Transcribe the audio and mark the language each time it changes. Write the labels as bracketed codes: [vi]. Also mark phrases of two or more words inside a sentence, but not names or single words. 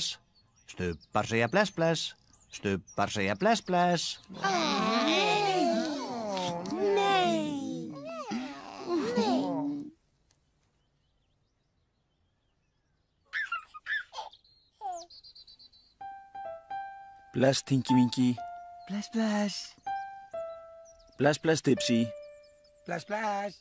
[is] Stubbar segja bless bless. Stubbar segja bless bless. Nei. Bless, Tinky Winky. Bless, bless. Bless, bless, Dipsy. Bless, bless.